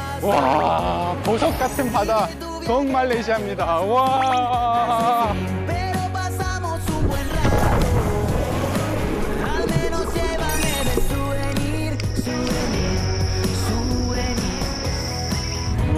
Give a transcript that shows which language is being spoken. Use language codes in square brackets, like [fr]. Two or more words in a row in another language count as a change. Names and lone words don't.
[ko] 와, 보석 같은 바다, 동말레이시아입니다. 와. [es] Pero pasamos un buen rato. Al menos llévame de souvenir, souvenir, souvenir.